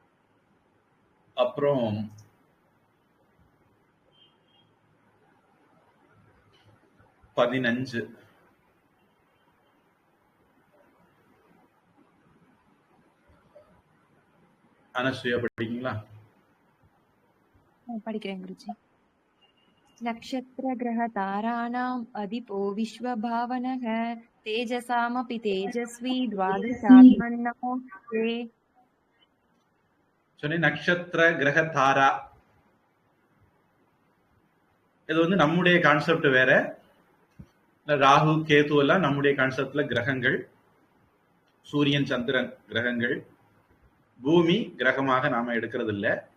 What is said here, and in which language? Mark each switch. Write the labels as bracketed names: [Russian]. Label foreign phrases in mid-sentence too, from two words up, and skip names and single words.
[Tamil] அப்புறம் 15. அனசூயா படிக்கீங்களா? படிக்கிறேன் குருஜி. [Sanskrit] नक्षत्रग्रहताराणाम् अधिपो विश्वभावनः तेजसामपि तेजस्वी द्वादशात्मन्नमोऽस्ते. [Tamil] சொன்னேன் நட்சத்திர கிரக தாரா. இது நம்முடைய கான்செப்ட் வேற. ராகு கேது எல்லாம் நம்முடைய கான்செப்ட்ல கிரகங்கள். சூரியன் சந்திரன் கிரகங்கள். பூமி கிரகமாக நாம எடுக்கிறது இல்ல.